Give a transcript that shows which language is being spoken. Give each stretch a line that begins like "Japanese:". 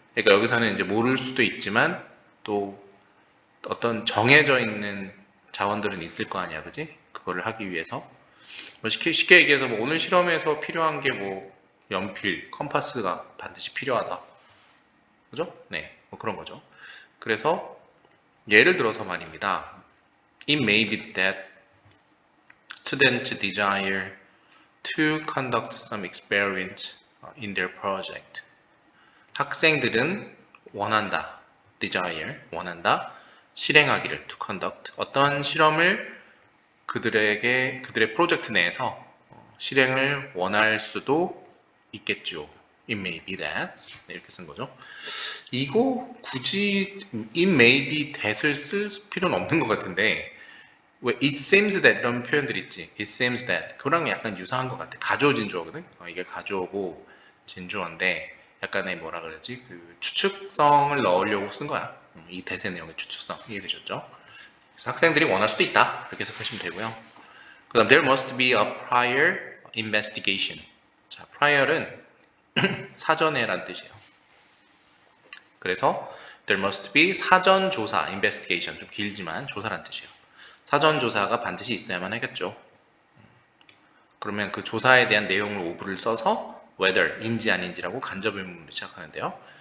Korean: 그러니까 여기서는 이제 모를 수도 있지만 또 어떤 정해져 있는 자원들은 있을 거 아니야, 그지? 그거를 하기 위해서. 쉽게 얘기해서 오늘 실험에서 필요한 게 연필, 컴파스가 반드시 필요하다. 그죠? 네, 그런 거죠. 그래서 예를 들어서 말입니다.
English: It may be that students desire to conduct some experiment in their project.
Korean: 학생들은 원한다. desire, 원한다. 실행하기를, to conduct. 어떤 실험을 그들의 프로젝트 내에서 실행을 원할 수도 있겠죠.
English: It may be that. 네, 이렇게 쓴 거죠.
Korean: 이거 굳이 it may be that 을 쓸 필요는 없는 것 같은데 왜 it seems that 이런 표현들 있지. it seems that 그거랑 약간 유사한 것 같아. 가주어 진주어거든. 이게 가주어고 진주어인데 약간의 뭐라 그러지? 그 추측성을 넣으려고 쓴 거야. 이 대세 내용의 추측성 이해되셨죠? 그래서 학생들이 원할 수도 있다. 이렇게 해석하시면 되고요.
English: 그다음 there must be a prior investigation.
Korean: 자, prior은 사전에란 뜻이에요. 그래서 there must be 사전 조사, investigation 좀 길지만 조사란 뜻이에요. 사전 조사가 반드시 있어야만 하겠죠. 그러면 그 조사에 대한 내용을 오브를 써서 whether인지 아닌지라고 간접 의문문을 시작하는데요.